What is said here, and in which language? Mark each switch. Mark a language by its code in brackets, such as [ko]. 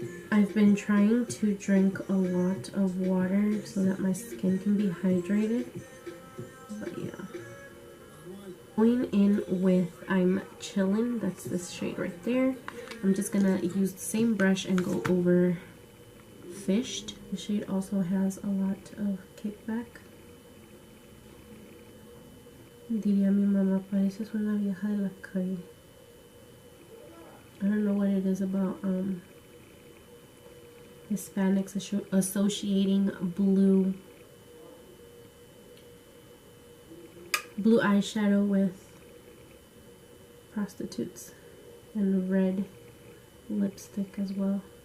[en] I've been trying to drink a lot of water so that my skin can be hydrated. But yeah. Going in with I'm Chillin', that's this shade right there. I'm just gonna use the same brush and go over Fished. The shade also has a lot of kickback. [es] Diría mi mamá, pareces una vieja de la calle. [en] I don't know what it is about Hispanics associating blue eyeshadow with prostitutes, and red lipstick as well.